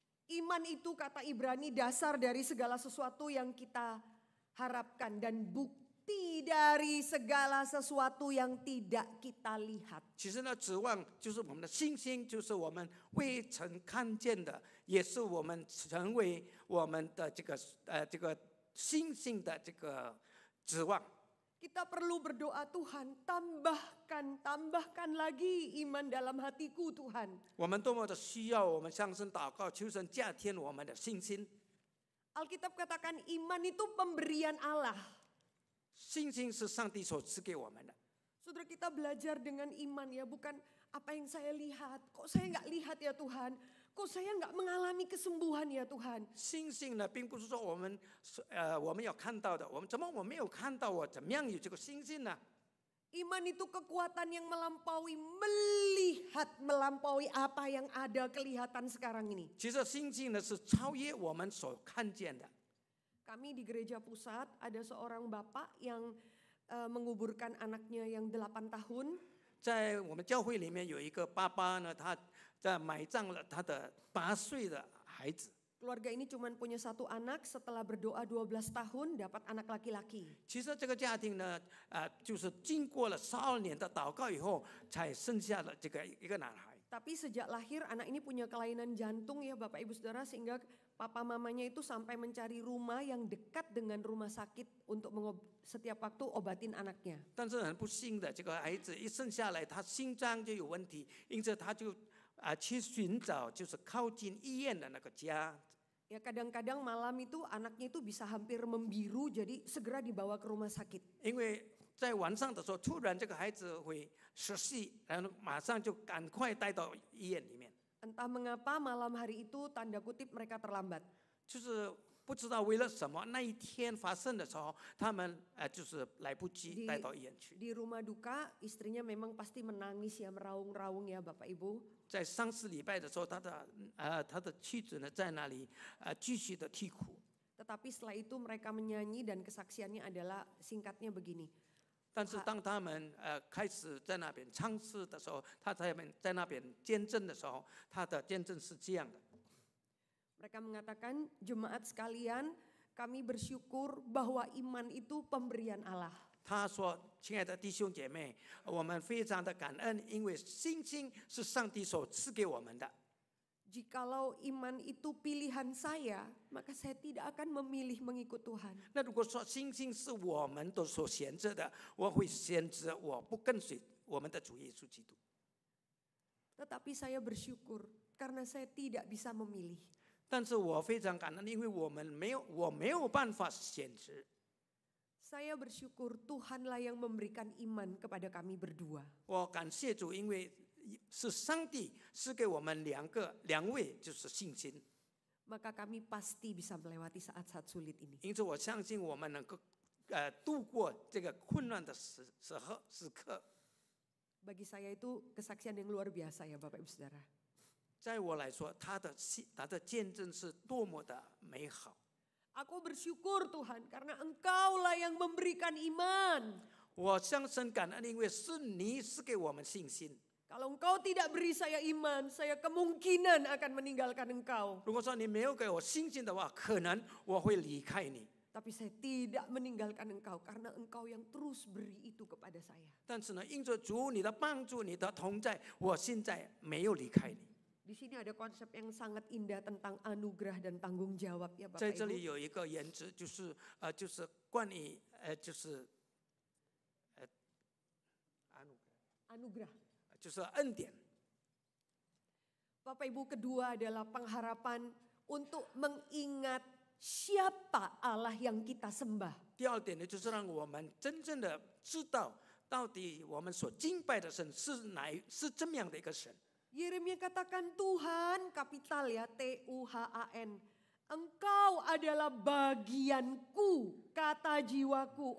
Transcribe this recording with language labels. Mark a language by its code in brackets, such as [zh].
[id] Iman itu kata Ibrani dasar dari segala sesuatu yang kita harapkan dan bukti dari segala sesuatu yang tidak kita lihat. [zh] 其实呢，指望就是我们的信心，就是我们未曾看见的，也是我们成为我们的这个信心的这个指望。 [id] Kita perlu berdoa, Tuhan tambahkan lagi iman dalam hatiku Tuhan. [zh] 我们多么的需要，我们向神祷告，求神加添我们的信心。 [id] Alkitab katakan iman itu pemberian Allah. [zh] 信心是上帝所赐给我们的。 [id] Saudara, kita belajar dengan iman ya, bukan apa yang saya lihat. Kok saya nggak lihat ya Tuhan? Kok kok saya nggak mengalami kesembuhan ya Tuhan? [zh] 信心呢，并不是说我们要看到的，我们没有看到，我怎么样有这个信心呢？ [id] Iman itu kekuatan yang melampaui apa yang ada kelihatan sekarang ini. [zh] 其实信心呢是超越我们所看见的。 [id] Kami di gereja pusat ada seorang bapak yang menguburkan anaknya yang 8 tahun. [zh] 在我们教会里面有一个爸爸呢，他在埋葬了他的8岁的孩子。 [id] Keluarga ini cuma punya 1 anak, setelah berdoa 12 tahun dapat anak laki-laki. [zh] 其实这个家庭呢，就是经过了12年的祷告以后，才生下了这个一个男孩。 [id] Tapi sejak lahir anak ini punya kelainan jantung ya Bapak Ibu Saudara, sehingga papa mamanya itu sampai mencari rumah yang dekat dengan rumah sakit untuk setiap waktu obatin anaknya. [zh] 但是很不幸的，这个孩子一生下来，他心脏就有问题，因此他就去寻找就是靠近医院的那个家。 [id] Ya kadang-kadang malam itu anaknya itu bisa hampir membiru, jadi segera dibawa ke rumah sakit. [zh] 因为在晚上的时候，突然这个孩子会失息，然后马上就赶快带到医院里面。 [id] Entah mengapa malam hari itu tanda kutip mereka terlambat. [zh] 就是不知道为了什么，那一天发生的时候，他们就是来不及带到医院去。 [id] Di rumah duka istrinya memang pasti menangis ya, meraung-raung ya Bapak Ibu. [zh] 在上次礼拜的时候，他的妻子呢在那里继续的啼哭。 [id] Tetapi setelah itu mereka menyanyi dan kesaksiannya adalah singkatnya begini. [zh] 但是当他们开始在那边唱诗的时候，他在那边见证的时候，他的见证是这样的。 [id] Mereka mengatakan, jemaat sekalian, kami bersyukur bahwa iman itu pemberian Allah. [zh] 他说：“亲爱的弟兄姐妹，我们非常的感恩，因为信心是上帝所赐给我们的。 [id] Jikalau iman itu pilihan saya, maka saya tidak akan memilih mengikut Tuhan. [zh] 那如果说信心是我们的所选择的，我会选择我不跟随我们的主耶稣基督。 [id] Tetapi saya bersyukur karena saya tidak bisa memilih. [zh] 但是我非常感恩，因为我没有办法选择。 [id] Saya bersyukur Tuhanlah yang memberikan iman kepada kami berdua. [zh] 我感谢主，因为是上帝赐给我们两位就是信心， [id] Maka kami pasti bisa melewati saat-saat sulit ini. [zh] 因此我相信我们能够度过这个困难的时刻。 [id] Bagi saya itu kesaksian yang luar biasa ya Bapak Ibu Saudara. [zh] 在我来说，他的见证是多么的美好。 [id] Aku bersyukur Tuhan karena Engkaulah yang memberikan iman. [zh] 我向神感恩，因为是你赐给我们信心。 [id] Kalau Engkau tidak beri saya iman, saya kemungkinan akan meninggalkan Engkau. [zh] 如果说你没有给我信心的话，可能我会离开你。 [id] Tapi saya tidak meninggalkan Engkau karena Engkau yang terus beri itu kepada saya. [zh] 但是呢，因着主你的帮助、你的同在，我现在没有离开你。 [id] Di sini ada konsep yang sangat indah tentang anugerah dan tanggung jawab ya Bapak [zh] 在这里有一个原则，就是关于就是 [id] Anugerah. [zh] 就是恩典。 [id] Bapak Ibu, kedua adalah pengharapan untuk mengingat siapa Allah yang kita sembah. [zh] 第二点呢，就是让我们真正的知道，到底我们所敬拜的神是怎么样的一个神。 [id] Yeremia katakan Tuhan, kapital ya, Tuhan. Engkau adalah bagianku, kata jiwaku.